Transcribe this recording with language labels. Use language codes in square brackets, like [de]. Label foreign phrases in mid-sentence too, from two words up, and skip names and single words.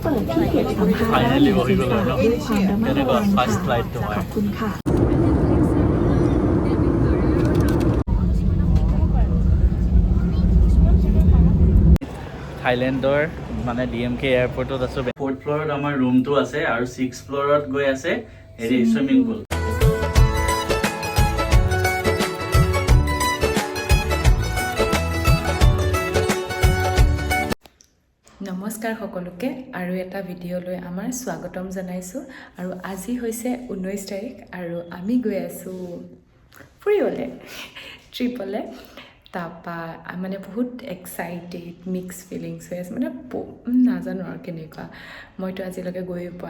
[th] เปิดที่เก็บสัมภาระหรือสื่อสารด้วยความระมัดระวังค่ะขอบคุณค่ะ [as] থাইলেণ্ডৰ মানে DMK এয়াৰপৰ্টত আছো 4th ফ্ল'ৰত আমাৰ ৰুমটো আছে আৰু 6th ফ্ল'ৰত গৈ আছে হেৰি [en] swimming pool [as] নমস্কাৰ সকলোকে আৰু এটা ভিডিঅ'লৈ আমাৰ স্বাগতম জনাইছোঁ আৰু আজি হৈছে 19 তাৰিখ আৰু আমি গৈ আছোঁ ফুৰিবলৈ ট্ৰিপলৈ তাৰপা মানে বহুত এক্সাইটেড [en] mix feelings [as] হৈ আছে মানে নাজানো আৰু কেনেকুৱা মইতো আজিলৈকে গৈ পোৱা